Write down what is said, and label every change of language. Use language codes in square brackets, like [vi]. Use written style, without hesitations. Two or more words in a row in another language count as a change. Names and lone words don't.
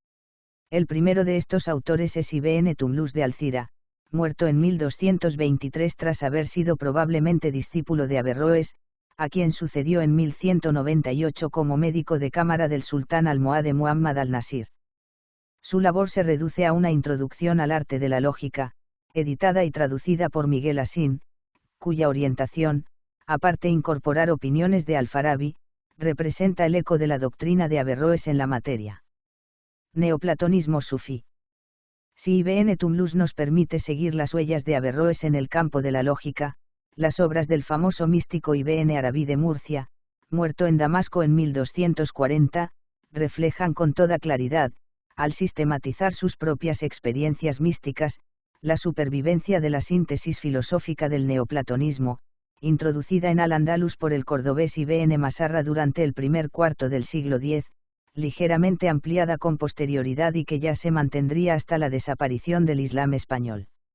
[es] El primero de estos autores es Ibn Tumlus de Alcira, muerto en 1223 tras haber sido probablemente discípulo de Averroes, a quien sucedió en 1198 como médico de cámara del sultán almohade Muhammad al-Nasir. Su labor se reduce a una introducción al arte de la lógica, editada y traducida por Miguel Asín, cuya orientación, aparte incorporar opiniones de Al-Farabi, representa el eco de la doctrina de Averroes en la materia. Neoplatonismo sufí. Si Ibn Tumlus nos permite seguir las huellas de Averroes en el campo de la lógica, las obras del famoso místico Ibn Arabi de Murcia, muerto en Damasco en 1240, reflejan con toda claridad, al sistematizar sus propias experiencias místicas, la supervivencia de la síntesis filosófica del neoplatonismo, introducida en Al-Ándalus por el cordobés Ibn Masarra durante el primer cuarto del siglo X, ligeramente ampliada con posterioridad y que ya se mantendría hasta la desaparición del Islam español.